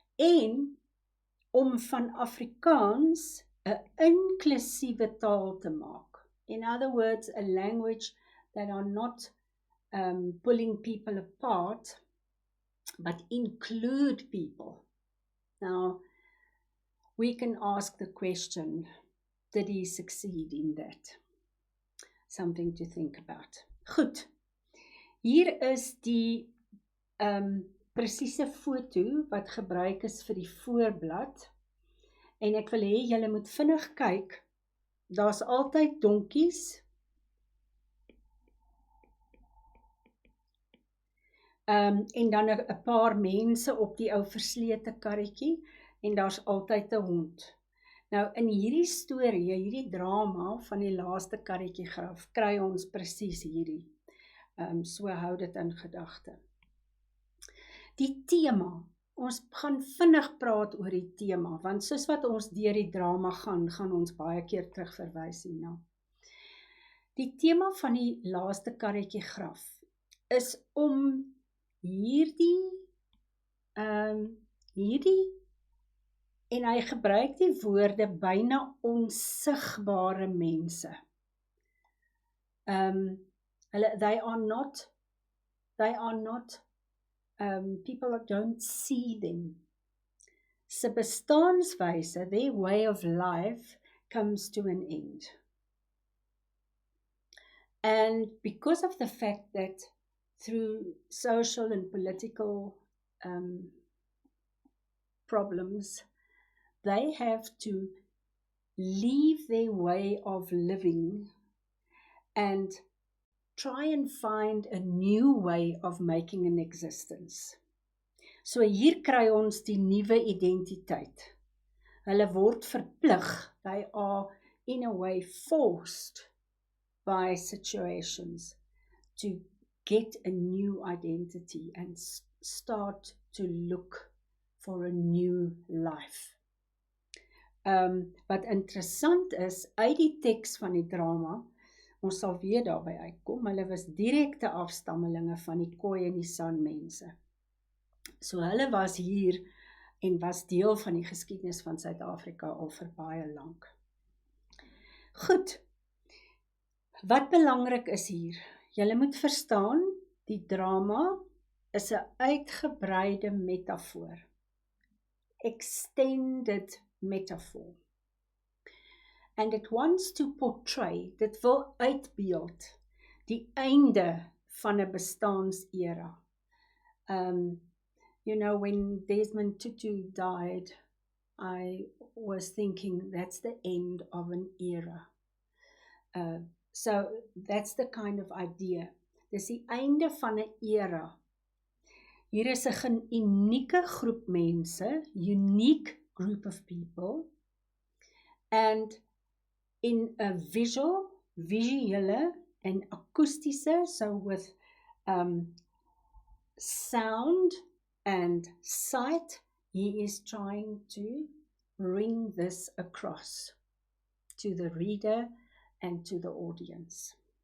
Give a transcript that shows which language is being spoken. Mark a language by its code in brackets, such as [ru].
[af] En om van Afrikaans 'n inklusiewe taal te maak. [en] In other words, a language that are not pulling people apart, but include people. Now, we can ask the question, did he succeed in that? Something to think about. [af] Goed, hier is die presiese foto wat gebruik is vir die voorblad. En ek wil hê julle moet vinnig kyk. Daar's altyd donkies. En dan 'n paar mense op die ou verslete karretjie en daar's altyd 'n hond. Nou in hierdie storie, hierdie drama van die laaste karretjie graf, kry ons presies hierdie. So hou dit in gedagte. Die tema, ons gaan vinnig praat oor die tema, want soos wat ons deur die drama gaan ons baie keer terugverwys hierna. Die tema van die laaste karretjie graf is om hierdie, en hy gebruik die woorde byna onsigbare mense. [en] They are not, people that don't see them. [af] Se bestaanswyse, [en] their way of life comes to an end. And because of the fact that through social and political problems, they have to leave their way of living and try and find a new way of making an existence. [af] So hier kry ons die nuwe identiteit. Hulle word verplig, [en] they are in a way forced by situations to get a new identity and start to look for a new life. [af] Wat interessant is, uit die teks van die drama, ons sal weer daarby uitkom, hulle was direkte afstammelinge van die Khoi en die San mense. So hulle was hier en was deel van die geskiedenis van Suid-Afrika al vir baie lank. Goed, wat belangrik is hier, julle moet verstaan, die drama is 'n uitgebreide metafoor, [en] extended metaphor. And it wants to portray, [af] dit wil uitbeeld, die einde van 'n bestaansera. [en] You know, when Desmond Tutu died, I was thinking that's the end of an era. So that's the kind of idea. [af] Dis die einde van 'n era. Hier is 'n unieke groep mense, [en] unique group of people, and in a visuele and akoestiese, so with sound and sight, he is trying to bring this across to the reader and to the audience.